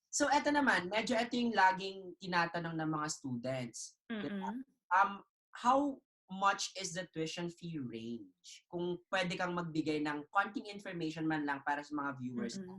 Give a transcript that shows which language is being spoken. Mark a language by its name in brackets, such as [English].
[Filipino] So, eto naman, medyo ito yung laging tinatanong ng mga students. Diba? [English] How much is the tuition fee range? [Filipino] Kung pwede kang magbigay ng konting information man lang para sa mga viewers.